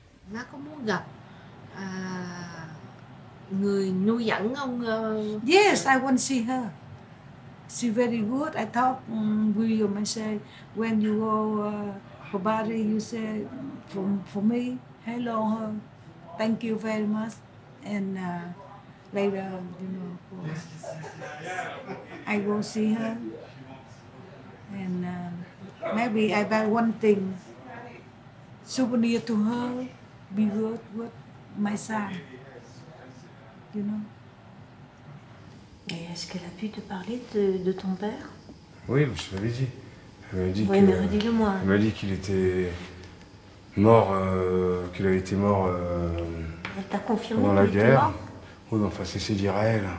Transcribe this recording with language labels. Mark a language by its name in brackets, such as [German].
[Vietnamese] Má có muốn gặp người nuôi dẫn ông? [English] Yes, I want to see her. She's very good. I talk William. I say, when you go for Bali, you say for me, hello her, thank you very much, and later, you know, I go see her, and maybe I buy one thing, souvenir to her, be good with my son, you know. [French] Et est-ce qu'elle a pu te parler de ton père? Oui, je l'avais dit. Elle m'a dit oui, mais redis-le-moi. Elle m'a dit qu'il était mort, qu'il avait été mort elle t'a confirmé pendant la guerre. Oui, enfin, c'est dit à elle.